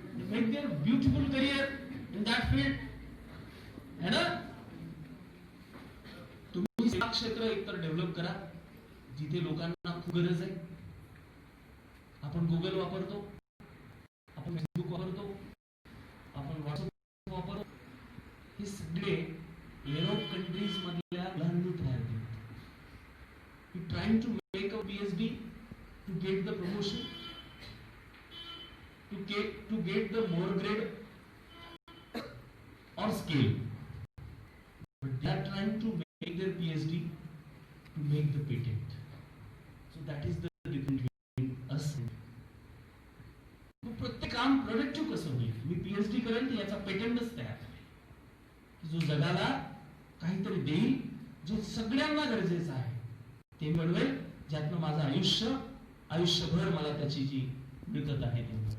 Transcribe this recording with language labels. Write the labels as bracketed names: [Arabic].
[English] make their beautiful career in that field [Hindi] है ना. [Marathi] तुम्ही सेवा क्षेत्र एकतर डेव्हलप करा जिथे लोकांना खूप गरज आहे. आपण गुगल वापरतो, आपण फेसबुक वापरतो, आपण व्हॉट्सअप वापरतो. हे सगळे युरोप कंट्रीज मधल्या मुलांनी तयार केले. [English] You trying to make a PhD to get the promotion, to get the more grade or scale, but they are trying to make their PhD to make the patent. So that is the difference between us. [Marathi] प्रत्येक काम productive कसं होईल. मी PhD करेन तर याचा पेटंटच तयार करेन जो जगाला काहीतरी देईल, जो सगळ्यांना गरजेचं आहे ते मिळवेल, ज्यातनं माझं आयुष्यभर मला त्याची जी मिळत आहे ती.